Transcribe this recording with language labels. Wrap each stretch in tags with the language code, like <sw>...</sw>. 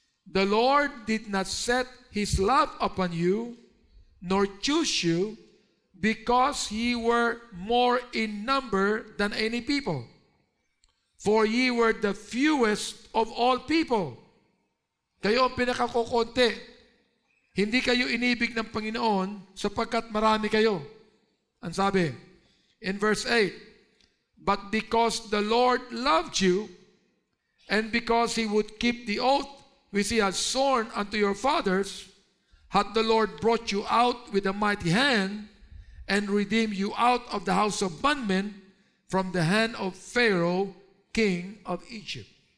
<en>The Lord did not set His love upon you, nor choose you, because ye were more in number than any people. For ye were the fewest of all people.</en> <tl>Kayo ang pinakakukunti. Hindi kayo inibig ng Panginoon sapagkat marami kayo. Ang sabi,</tl> <en>in verse 8, but because the Lord loved you, and because He would keep the oath which He had sworn unto your fathers, hath the Lord brought you out with a mighty hand, and redeemed you out of the house of bondmen, from the hand of Pharaoh, king of Egypt.</en>